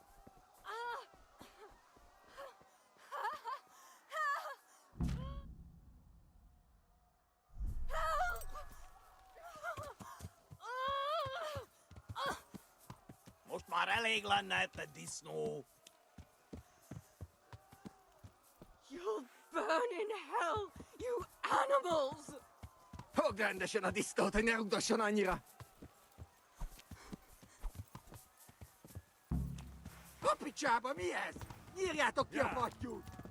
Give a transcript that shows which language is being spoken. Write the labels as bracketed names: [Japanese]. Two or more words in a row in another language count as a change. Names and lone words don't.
[Hungarian] Most már elég lenne, te disznó. [English] You'll burn in hell, you animals! [Hungarian] Fogd rendesen a disznót, hogy ne rugdosson annyira. A picsába, mi ez? Nyírjátok ki a fattyút!